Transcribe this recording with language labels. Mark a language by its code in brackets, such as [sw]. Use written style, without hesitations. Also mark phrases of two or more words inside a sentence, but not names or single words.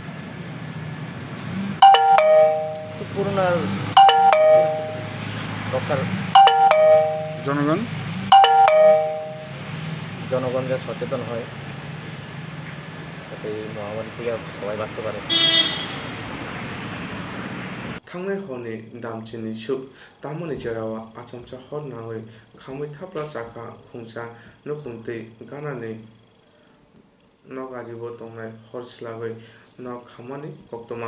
[bn] করোনা রক্ষার জনগণ যে সচেতন হয় যাতে এই মহামারী থেকে সবাই বাঁচতে পারে। [trp] थांनाय हरनि दामथिनि सुख तामनि जेरावा आचमचा हर नाङै खामै थाब्ला चाखा खुंसा नुखुंतै गानानै नगारिबो दंनाय हर सिलागै न खामानि कक्तमा